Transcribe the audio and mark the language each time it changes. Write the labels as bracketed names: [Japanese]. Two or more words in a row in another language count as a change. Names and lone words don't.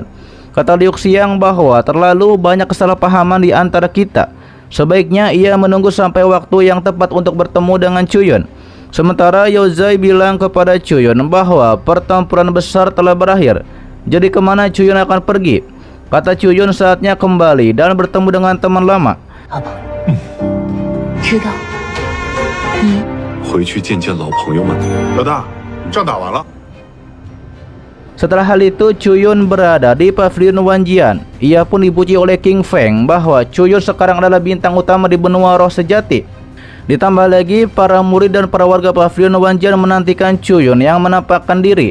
[Indonesian] Kata Liu Xiang bahwa terlalu banyak kesalahpahaman di antara kita. Sebaiknya ia menunggu sampai waktu yang tepat untuk bertemu dengan Chuyun. Sementara Yaozai bilang kepada Chuyun bahwa pertempuran besar telah berakhir. Jadi kemana Chuyun akan pergi? Kata Chuyun saatnya kembali dan bertemu dengan teman lama. [Chinese] 好吧，知道。你回去见见老朋友们。老大，仗打完了。 [Indonesian] Setelah hal itu, Chuyun berada di pavilion Wanjian. Ia pun dipuji oleh King Feng bahwa Chuyun sekarang adalah bintang utama di benua roh sejati. Ditambah lagi, para murid dan para warga pavilion Wanjian menantikan Chuyun yang menampakkan diri.